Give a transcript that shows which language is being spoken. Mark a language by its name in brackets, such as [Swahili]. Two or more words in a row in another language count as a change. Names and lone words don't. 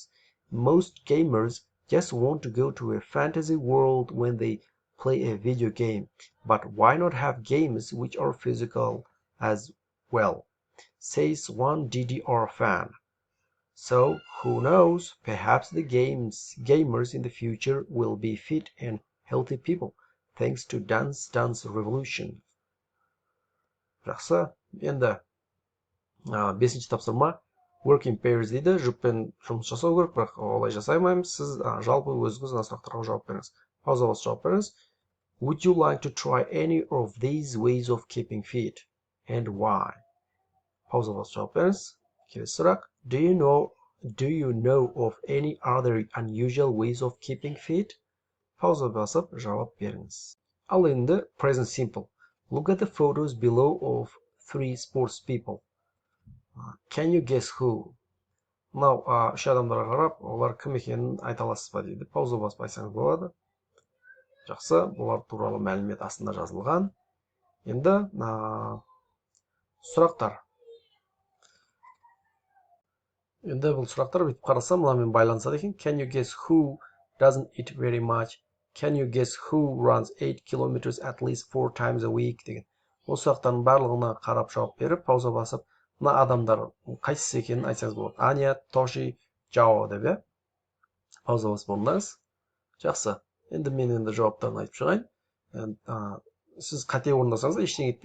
[English] Most gamers just want to go to a fantasy world when they play a video game, but why not have games which are physical as well, says one DDR fan. So, who knows, perhaps the gamers in the future will be fit and healthy people, thanks to Dance Dance Revolution. [Kazakh] Жақсы, енді 5-ші тапсырма. [English] Work in pairs [Kazakh] дейді, жұппен жұмыс жасау керек, бірақ олай жасай алмаймыз. Сіз жалпы өзіңіз мына сұрақтарға жауап беріңіз. Пауза басып жауап беріңіз. [English] Would you like to try any of these ways of keeping fit? And why? [Kazakh] Пауза басып жауап беріңіз. Келесі сұрақ. [English] Do you know of any other unusual ways of keeping fit? [Kazakh] Пауза басып жауап беріңіз. Ал енді [English] present simple. Look at the photos below of 3 sports people. Can you guess who? [Kazakh] Мынау 3 адамдарға қарап, олар кім екенін айта аласыз ба дейді. Пауза басып айтсаңыз болады. Жақсы, бұлар туралы мәлімет астында жазылған. Енді сұрақтар. Енді бұл сұрақтар бүйтіп қарасам, мынамен байланысады екен. [English] Can you guess who doesn't eat very much? Can you guess who runs 8 kilometers at least 4 times a week? [Kazakh] деген. Осы сұрақтардың барлығына қарап жауап беріп, пауза басып, мына адамдар қайсысы екенін айтсаңыз болады. Аня, Тоши, Джао деп, иә? Пауза басып орындаңыз. Жақсы. Енді мен енді жауаптарын айтып шығайын. Сіз қате орындасаңыз ештеңе етпейді.